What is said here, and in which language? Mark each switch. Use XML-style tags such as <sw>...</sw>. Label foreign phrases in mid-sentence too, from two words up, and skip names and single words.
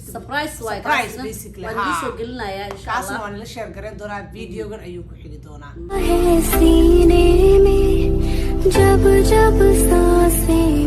<en>surprise way basically</en> <so>waan soo gelinaya</so> <ar>إن شاء الله</ar> <so>kaasna waan la share gareyn doonaa videogan ayuu ku xigi doonaa</so> <hi>है सीने में जब जब सांसें</hi>